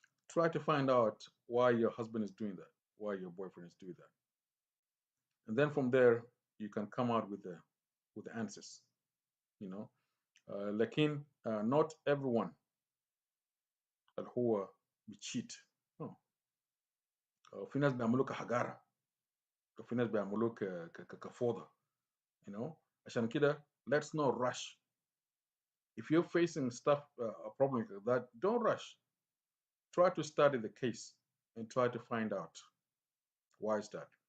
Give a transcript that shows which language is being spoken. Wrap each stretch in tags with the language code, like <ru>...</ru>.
<en>Try to find out why your husband is doing that, why your boyfriend is doing that, and then from there you can come out with the answers. You know, lakin not everyone who cheat. No.</en> <ar>في ناس بيعملوا كحجارة وفي ناس بيعملوه كفوضى.</ar> <en>You know,</en> <ar>عشان كده</ar> <en>let's not rush. If you're facing stuff, a problem like that, don't rush. Try to study the case and try to find out why is that.</en>